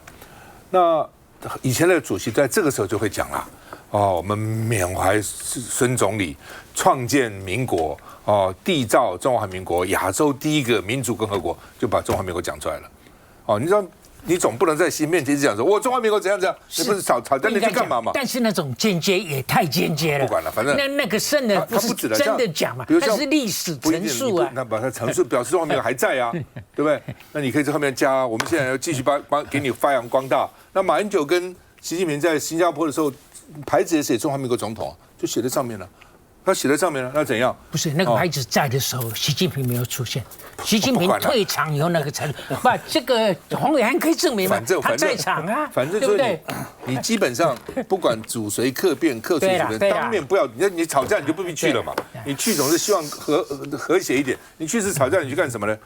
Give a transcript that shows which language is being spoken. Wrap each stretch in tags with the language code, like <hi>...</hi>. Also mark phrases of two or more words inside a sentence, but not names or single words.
<zh>那以前的主席在這個時候就會講了我們緬懷孫總理創建民國締造中華民國亞洲第一個民主共和國，就把中華民國講出來了。你知道你總不能在習面前一直講說我中華民國怎樣怎樣，你不是吵在那去幹嘛嘛？但是那種間接也太間接了。不管了，反正那個真的不是真的講嘛，那是歷史陳述啊。那把它陈述表示中华民国還在啊，對不對？那你可以在後面加，我们现在要继续給你發揚光大。那馬英九跟習近平在新加坡的時候，牌子也寫中華民國總統，就寫在上面了。他寫在上面了，那怎樣？不是那個牌子在的時候，習近平沒有出現。習近平退場以後，那個才不，這個黃偉安可以證明嘛？他在場啊，對不對？你基本上不管主誰客變，客隨主便，當面不要你吵架你就不必去了嘛。你去總是希望和諧一點，你去是吵架，你去幹什麼呢？</zh>